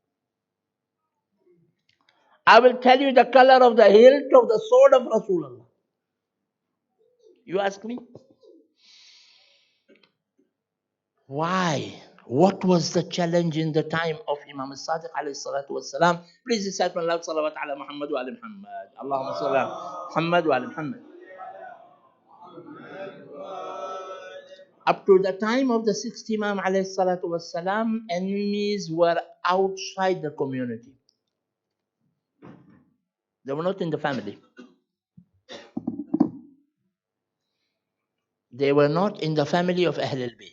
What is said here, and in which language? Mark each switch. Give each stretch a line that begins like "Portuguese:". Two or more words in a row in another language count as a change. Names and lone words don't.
English: I will tell you the color of the hilt of the sword of Rasulullah. You ask me. Why? What was the challenge in the time of Imam Sadiq
Arabic: عليه الصلاة والسلام?
English: Please recite one loud salawat
Arabic: على محمد و آل محمد. اللهم صل على محمد و آل محمد.
English: Up to the time of the sixth Imam
Arabic: عليه الصلاة والسلام,
English: enemies were outside the community. They were not in the family. They were not in the family of Ahl al-Bayt.